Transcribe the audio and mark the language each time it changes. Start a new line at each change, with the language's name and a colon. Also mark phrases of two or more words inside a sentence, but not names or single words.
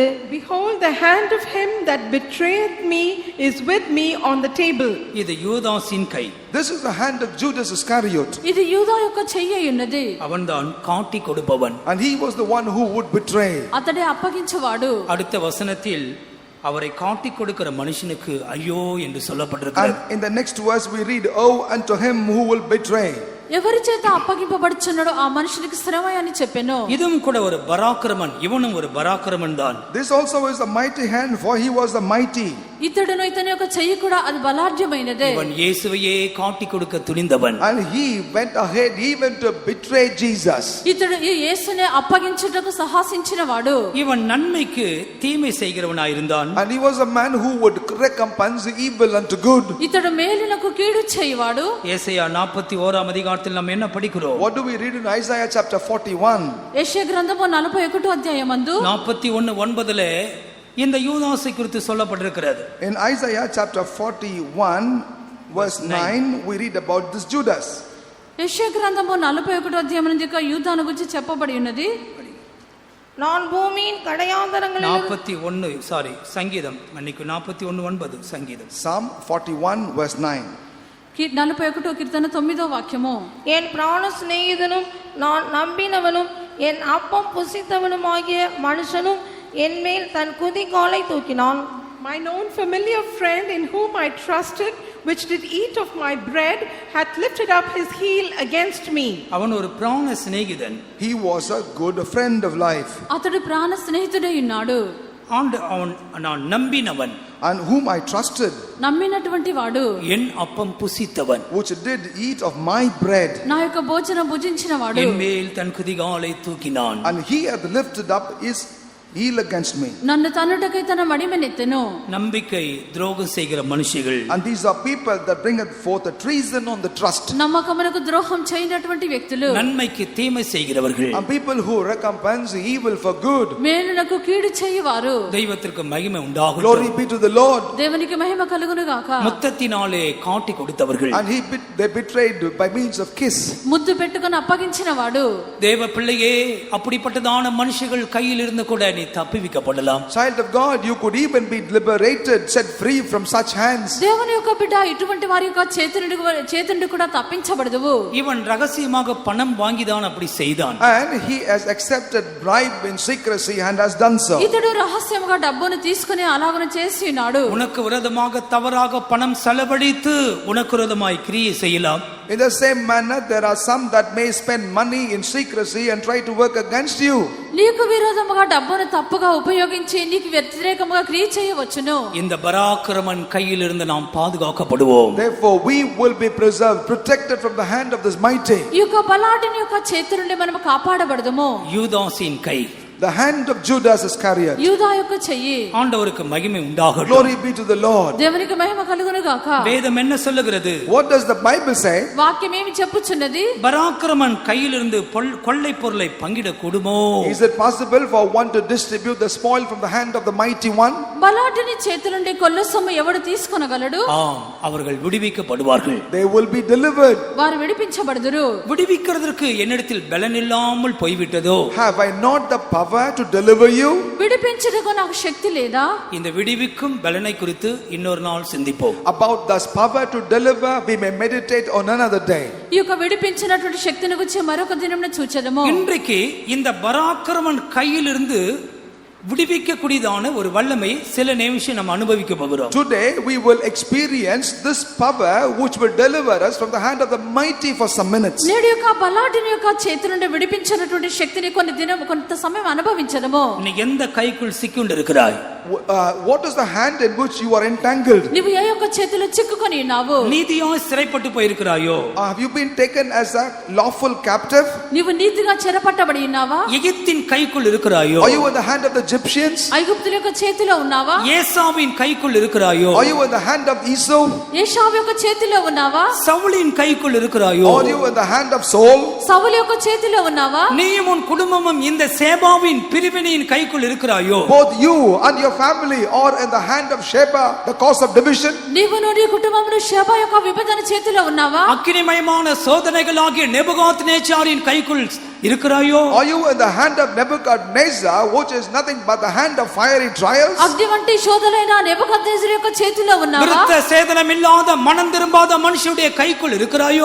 English: Behold, the hand of him that betrayeth me is with me on the table.
Tamil: இது யூதாஸின் கை.
English: This is the hand of Judas Iscariot.
Telugu: ఇది యూదా యొక్క చెయ్యి అయి ఉన్నది.
Tamil: அவன்தான் காட்டி கொடுப்பவன்.
English: And he was the one who would betray.
Telugu: అతడే అప్పగించేవాడు.
Tamil: அடுத்த வசனத்தில் அவரை காட்டி கொடுக்கிற மனுஷனுக்கு ஐயோ என்று சொல்லப்பட்டிருக்கிறது.
English: And in the next verse we read, "Oh unto him who will betray."
Telugu: ఎవరి చేత అప్పగింపబడుచున్నాడో ఆ మనుషునికి శ్రమ అని చెప్పెను.
Tamil: இதுவும் கூட ஒரு பராக்கிரமன், இவனும் ஒரு பராக்கிரமன் தான்.
English: This also is a mighty hand, for he was the mighty.
Telugu: ఇతడును ఇతని యొక్క చెయ్యి కూడా అది బలాఢ్యమైనదే.
Tamil: இவன் இயேசுவையே காட்டி கொடுக்க துணிந்தவன்.
English: And he went ahead even to betray Jesus.
Telugu: ఇతడు ఈ యేసునే అప్పగించుటకు సాహసించిన వాడు.
Tamil: இவன் நன்மைக்கு தீமை செய்கிறவனாய் இருந்தான்.
English: And he was a man who would recompense evil unto good.
Telugu: ఇతడు మేలునకు కీడు చేయవాడు.
Tamil: ஏசாயா 41 அதிகாரத்தில் நாம் என்ன படிக்கிறோம்?
English: What do we read in Isaiah chapter 41?
Telugu: యెషయా గ్రంథము 41వ అధ్యాయమందు
Tamil: 41:9 இந்த யூதாசை குறித்து சொல்லப்பட்டிருக்கிறது.
English: In Isaiah chapter 41 verse 9 we read about this Judas.
Telugu: యెషయా గ్రంథము 41వ అధ్యాయం నుండి యూదాను గురించి చెప్పబడి ఉన్నది.
Tamil: நான் பூமியின் கடையாந்தரங்களில் 41 சங்கீதம் மன்னிக்கு 41:9 சங்கீதம்.
English: Psalm 41 verse 9.
Telugu: 41వ కీర్తన 9వ వాక్యము.
Tamil: என் பிராண சிநேகிதனும் நான் நம்பினவனும் என் அப்பம் புசித்தவனுமாகிய மனுஷனும் என்மேல் தன் குதிகாலை தூக்கினான்.
English: My known familiar friend in whom I trusted, which did eat of my bread, hath lifted up his heel against me.
Tamil: அவன் ஒரு பிராண சிநேகிதன்.
English: He was a good friend of life.
Telugu: అతడు ప్రాణ స్నేహితుడై ఉన్నాడు.
Tamil: அவன் நான் நம்பினவன்,
English: And whom I trusted,
Telugu: నమ్మినటువంటి వాడు,
Tamil: என் அப்பம் புசித்தவன்,
English: which did eat of my bread.
Telugu: నా యొక్క భోజనం భుజించిన వాడు.
Tamil: என் மேல் தன் குதிகாலை தூக்கினான்.
English: And he hath lifted up his heel against me.
Telugu: నన్ను తన్నుటకై తన మడిమెనెత్తెను.
Tamil: நம்பிக்கை துரோகம் செய்கிற மனுஷர்கள்.
English: And these are people that bringeth forth a treason on the trust.
Telugu: నమ్మకమునకు ద్రోహం చేయనటువంటి వ్యక్తులు.
Tamil: நன்மைக்கு தீமை செய்கிறவர்கள்.
English: And people who recompense evil for good.
Telugu: మేలునకు కీడు చేయవారు.
Tamil: தெய்வத்திற்கு மகிமை உண்டாகட்டும்.
English: Glory be to the Lord.
Telugu: దేవునికి మహిమ కలుగును గాక.
Tamil: முத்தத்தினாலே காட்டி கொடுத்தவர்கள்.
English: And they betrayed by means of kiss.
Telugu: ముద్దు పెట్టుకొని అప్పగించిన వాడు.
Tamil: தேவ பிள்ளையே, அப்படிப்பட்டதான மனுஷர்கள் கையில் இருந்து கூட நீ தப்பிவிக்கப்படலாம்.
English: Child of God, you could even be liberated, set free from such hands.
Telugu: దేవుని యొక్క బిడ్డ ఇటువంటి వారి యొక్క చేతి నుండి కూడా తప్పించబడదువు.
Tamil: இவன் ரகசியமாக பணம் வாங்கிதான் அப்படி செய்தான்.
English: And he has accepted bribe in secrecy and has done so.
Telugu: ఇతడు రహస్యముగా డబ్బును తీసుకుని అలాగన చేసి ఉన్నాడు.
Tamil: உனக்கு விரோதமாக தவறாக பணம் செலவழித்து உனக்கு விரோதமாய் கிரியை செய்யலாம்.
English: In the same manner, there are some that may spend money in secrecy and try to work against you.
Telugu: నీకు విరోధముగా డబ్బును తప్పుగా ఉపయోగించి నీకు వ్యతిరేకముగా క్రియ చేయవచ్చును.
Tamil: இந்த பராக்கிரமன் கையில் இருந்து நாம் பாதுகாக்கப்படுவோம்.
English: Therefore, we will be preserved, protected from the hand of this mighty.
Telugu: ఈ యొక్క బలాఢ్యుని యొక్క చేతి నుండి మనము కాపాడబడదుము.
Tamil: யூதாஸின் கை,
English: The hand of Judas Iscariot.
Telugu: యూదా యొక్క చెయ్యి.
Tamil: ஆண்டவருக்கு மகிமை உண்டாகட்டும்.
English: Glory be to the Lord.
Telugu: దేవునికి మహిమ కలుగును గాక.
Tamil: வேதம் என்ன சொல்லுகிறது?
English: What does the Bible say?
Telugu: వాక్యం ఏమి చెప్పుచున్నది?
Tamil: பராக்கிரமன் கையிலிருந்து கொள்ளை பொருளை பங்கிட கூடுமோ?
English: Is it possible for one to distribute the spoil from the hand of the mighty one?
Telugu: బలాఢ్యుని చేతి నుండి కొల్ల సొమ్ము ఎవడు తీసుకొనగలడు?
Tamil: ஆம், அவர்கள் விடுவிக்கப்படுவார்கள்.
English: They will be delivered.
Telugu: వారు విడిపించబడుదురు.
Tamil: விடுவிக்கிறதற்கு என்னிடத்தில் பலன் இல்லாமல் போய்விட்டதோ?
English: Have I not the power to deliver you?
Telugu: విడిపించుటకు నాకు శక్తి లేదా?
Tamil: இந்த விடுவிக்கும் பலனை குறித்து இன்னொரு நாள் சிந்திப்போம்.
English: About this power to deliver, we may meditate on another day.
Telugu: ఈ యొక్క విడిపించినటువంటి శక్తిని గురించి మరొక దినమున చూచెదము.
Tamil: இன்றைக்கு இந்த பராக்கிரமன் கையிலிருந்து விடுவிக்கக்கூடியதான ஒரு வல்லமை சில நிமிஷம் நம்ம அனுபவிக்க போகிறோம்.
English: Today we will experience this power which will deliver us from the hand of the mighty for some minutes.
Telugu: నేడు యొక్క బలాఢ్యుని యొక్క చేతి నుండి విడిపించినటువంటి శక్తిని కొంత సమయం అనుభవించదము.
Tamil: நீ எந்த கைக்குள் சிக்கிண்டு இருக்கிறாய்?
English: What is the hand in which you are entangled?
Telugu: నీవు ఏ యొక్క చేతిలో చిక్కుకొని ఉన్నావు?
Tamil: நீதியாய் சிறைப்பட்டு போயிருக்கிறாயோ?
English: Have you been taken as a lawful captive?
Telugu: నీవు నీతిగా చెరపట్టబడి ఉన్నావా?
Tamil: எகிப்தின் கைக்குள் இருக்கிறாயோ?
English: Are you in the hand of the Egyptians?
Telugu: ఐగుప్తుల యొక్క చేతిలో ఉన్నావా?
Tamil: ஏசாவின் கைக்குள் இருக்கிறாயோ?
English: Are you in the hand of Esau?
Telugu: ఏశావు యొక్క చేతిలో ఉన్నావా?
Tamil: சவுலின் கைக்குள் இருக்கிறாயோ?
English: Are you in the hand of Saul?
Telugu: సౌలు యొక్క చేతిలో ఉన్నావా?
Tamil: நீயும் உன் குடும்பமும் இந்த சேபாவின் பிரிவினையின் கைக்குள் இருக்கிறாயோ?
English: Both you and your family are in the hand of Sheba, the cause of division.
Telugu: నీవు నీ కుటుంబమును షెబా యొక్క విభజన చేతిలో ఉన్నావా?
Tamil: அக்கினிமயமான சோதனைகளாகிய நேபுகாத்நேச்சாரின் கைக்குள் இருக்கிறாயோ?
English: Are you in the hand of Nebuchadnezzar, which is nothing but the hand of fiery trials?
Telugu: అగ్ని వంటి శోధనైన నెబుకద్నెజరు యొక్క చేతిలో ఉన్నావా?
Tamil: விருத்த சேதனம் இல்லாத மனம் திரும்பாத மனுஷனுடைய கைக்குள் இருக்கிறாயோ?